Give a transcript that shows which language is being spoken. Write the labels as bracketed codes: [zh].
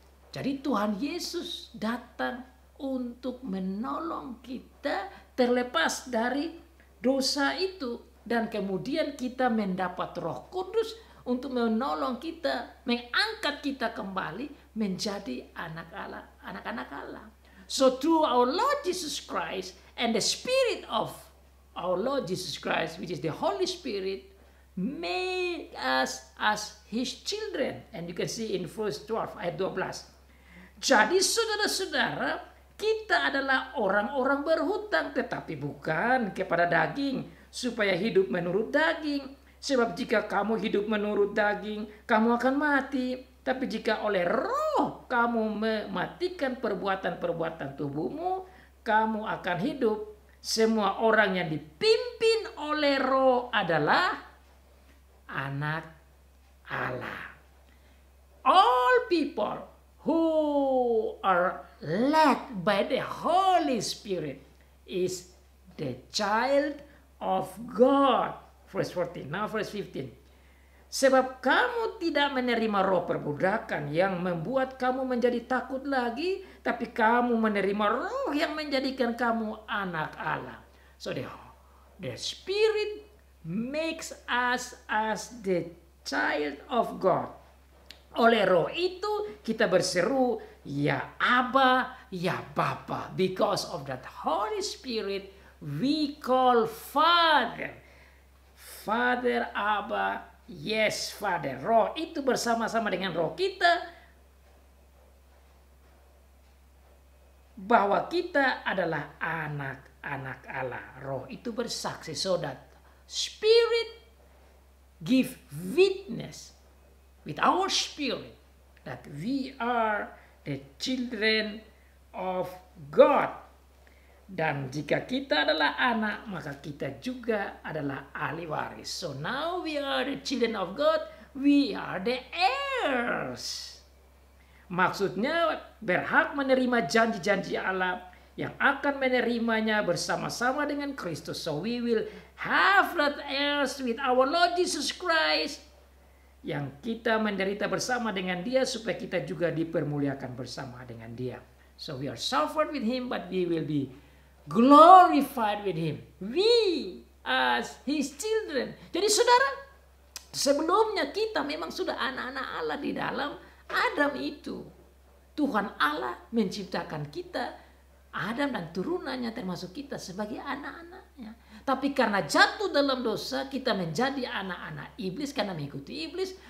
[id] Jadi Tuhan Yesus datang untuk menolong kita terlepas dari dosa itu. Dan kemudian kita mendapat Roh Kudus untuk menolong kita, mengangkat kita kembali menjadi anak Allah, anak-anak Allah. [en] So through our Lord Jesus Christ and the Spirit of our Lord Jesus Christ, which is the Holy Spirit, make us as His children. And you can see in verse 12, [id] ayat 12. Jadi saudara-saudara, kita adalah orang-orang berhutang, tetapi bukan kepada daging, supaya hidup menurut daging. Sebab jika kamu hidup menurut daging, kamu akan mati. Tapi jika oleh Roh kamu mematikan perbuatan-perbuatan tubuhmu, kamu akan hidup. Semua orang yang dipimpin oleh Roh adalah anak Allah. [en] All people who are led by the Holy Spirit is the child of God. Verse 14. Now verse 15. [id] Sebab kamu tidak menerima roh perbudakan yang membuat kamu menjadi takut lagi, tapi kamu menerima roh yang menjadikan kamu anak Allah. [en] So the Spirit makes us as the child of God. [id] Oleh roh itu kita berseru, ya Aba, ya Bapa. [en] Because of that Holy Spirit we call Father. Father, Aba, yes Father. [id] Roh itu bersama-sama dengan roh kita bahwa kita adalah anak-anak Allah. Roh itu bersaksi, [en] so that Spirit give witness with our spirit that we are the children of God. [id] Dan jika kita adalah anak, maka kita juga adalah ahli waris. [en] So now we are the children of God, we are the heirs. [id] Maksudnya berhak menerima janji-janji Allah yang akan menerimanya bersama-sama dengan Kristus. [en] So we will have that heirs with our Lord Jesus Christ, [id] yang kita menderita bersama dengan Dia supaya kita juga dipermuliakan bersama dengan Dia. [en] So we are suffered with Him, but we will be glorified with Him. We as His children. [id] Jadi saudara, sebelumnya kita memang sudah anak-anak Allah di dalam Adam itu. Tuhan Allah menciptakan kita, Adam dan turunannya termasuk kita sebagai anak-anaknya. Tapi karena jatuh dalam dosa, kita menjadi anak-anak iblis karena mengikuti iblis.